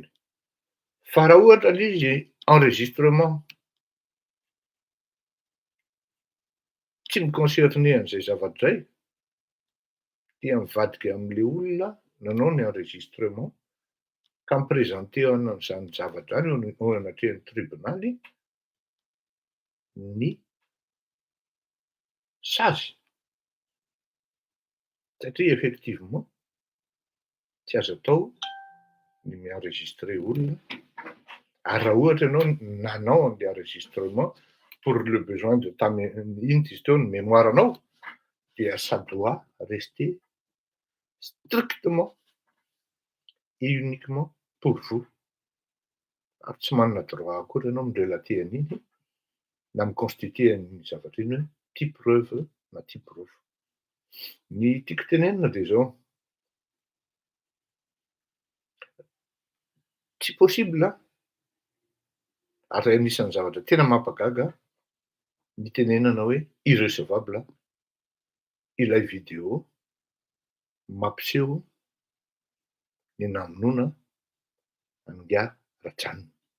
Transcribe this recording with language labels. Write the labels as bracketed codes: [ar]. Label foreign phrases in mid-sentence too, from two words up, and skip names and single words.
[mg] Fa raha ohatra l'izy enregistrement tsy mi-concerné an'izay zavatra zay, dia mivadika am'le olona nanao ny enregistrement ka miprésente an'izany zavatra zany ao anatrehan'ny tribunaly ny sazy. Satria effectivement tsy azo atao ny mi-enregistrer olona, ary raha ohatra ianao nanao an'le enregistrement [fr] pour le besoin de ta [mg] ino izy teo, ny mémoirenao, dia [fr] ça doit rester strictement et uniquement pour vous. [mg] Ary tsy manana droit akory ianao mi-relater an'iny na mi-constituer an'iny zavatra iny hoe ty preuve na ty proof. Ny tiako tenenina de zao: tsy possible ary anisan'ny zavatra tena mampagaga ny tenenana hoe irrecevable ilay vidéo mampiseho ny namonoana Anga Ratsanina.